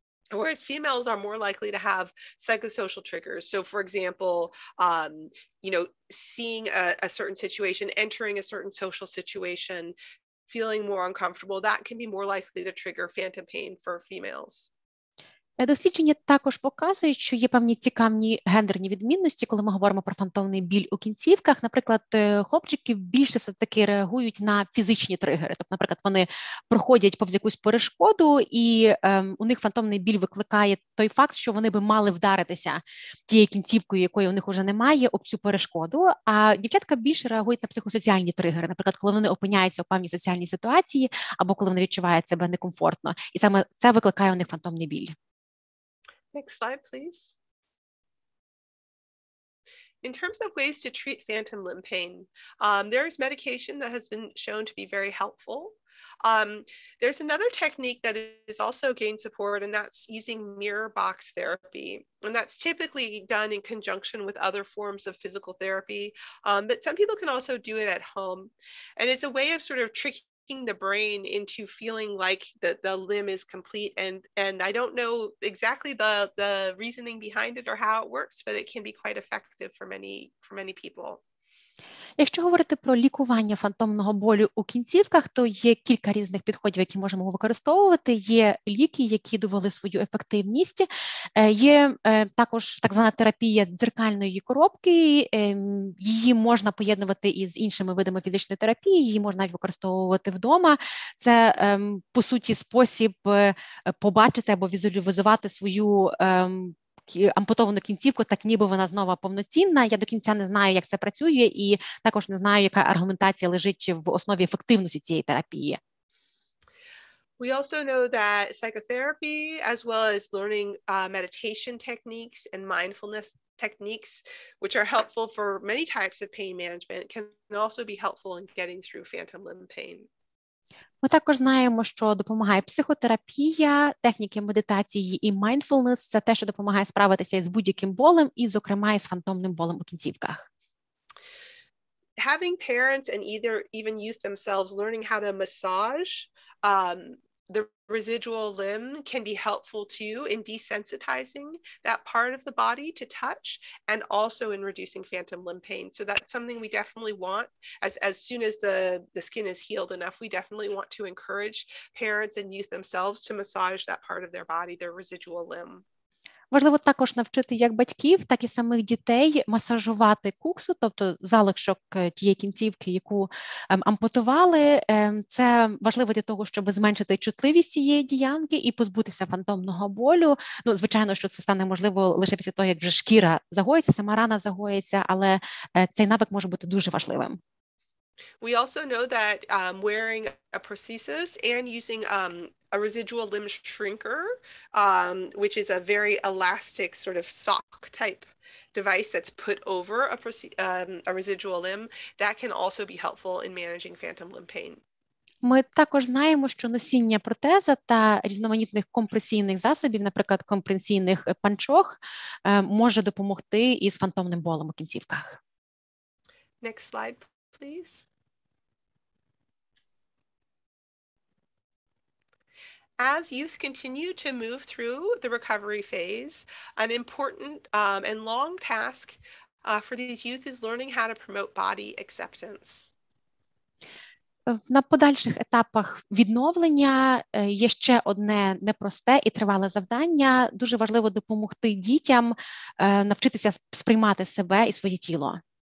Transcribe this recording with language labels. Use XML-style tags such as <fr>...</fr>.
<en>Whereas females are more likely to have psychosocial triggers. So, for example, seeing a certain situation, entering a certain social situation, feeling more uncomfortable, that can be more likely to trigger phantom pain for females.</en> <uk>Дослідження також показують, що є певні цікаві гендерні відмінності, коли ми говоримо про фантомний біль у кінцівках. Наприклад, хлопчики більше все-таки реагують на фізичні тригери. Тобто, наприклад, вони проходять повз якусь перешкоду, і у них фантомний біль викликає той факт, що вони би мали вдаритися тією кінцівкою, якої у них вже немає, об цю перешкоду. А дівчатка більше реагують на психосоціальні тригери. Наприклад, коли вони опиняються у певній соціальній ситуації, або коли вони відчувають себе некомфортно. І саме це викликає у них фантомний біль.</uk> <en>Next slide, please. In terms of ways to treat phantom limb pain, there is medication that has been shown to be very helpful. There's another technique that is also gained support, and that's using mirror box therapy. And that's typically done in conjunction with other forms of physical therapy. But some people can also do it at home. And it's a way of sort of tricking the brain into feeling like the limb is complete. And I don't know exactly the reasoning behind it or how it works, but it can be quite effective for many people.</en> <uk>Якщо говорити про лікування фантомного болю у кінцівках, то є кілька різних підходів, які можемо використовувати. Є ліки, які довели свою ефективність. Є також так звана терапія дзеркальної коробки. Її можна поєднувати із іншими видами фізичної терапії, її можна навіть використовувати вдома. Це, по суті, спосіб побачити або візуалізувати свою ампутовану кінцівку, так ніби вона знову повноцінна. Я до кінця не знаю, як це працює, і також не знаю, яка аргументація лежить в основі ефективності цієї терапії.</uk> <en>We also know that psychotherapy, as well as learning meditation techniques and mindfulness techniques, which are helpful for many types of pain management, can also be helpful in getting through phantom limb pain.</en> <uk>Ми також знаємо, що допомагає психотерапія, техніки медитації і mindfulness – це те, що допомагає справитися із будь-яким болем, і, зокрема, із фантомним болем у кінцівках.</uk> <en>Having parents and even youth themselves learning how to massage the residual limb can be helpful too in desensitizing that part of the body to touch, and also in reducing phantom limb pain. So that's something we definitely want. As soon as the skin is healed enough, we definitely want to encourage parents and youth themselves to massage that part of their body, their residual limb.</en> <uk>Важливо також навчити як батьків, так і самих дітей масажувати куксу, тобто залишок тієї кінцівки, яку ампутували. Це важливо для того, щоб зменшити чутливість цієї ділянки і позбутися фантомного болю. Ну, звичайно, що це стане можливо лише після того, як вже шкіра загоїться, сама рана загоїться, але цей навик може бути дуже важливим.</uk> <en>We also know that wearing a prosthesis and using a residual limb shrinker, which is a very elastic sort of sock type device that's put over a residual limb, that can also be helpful in managing phantom limb pain.</en> <uk>Ми також знаємо, що носіння протеза та різноманітних компресійних засобів, наприклад, компресійних панчох, може допомогти із фантомним болем у кінцівках.</uk> <en>Next slide, please. As youth continue to move through the recovery phase, an important and long task for these youth is learning how to promote body acceptance.</en> <uk>На подальших етапах відновлення є ще одне непросте і тривале завдання. Дуже важливо допомогти дітям навчитися сприймати себе і своє тіло.</uk>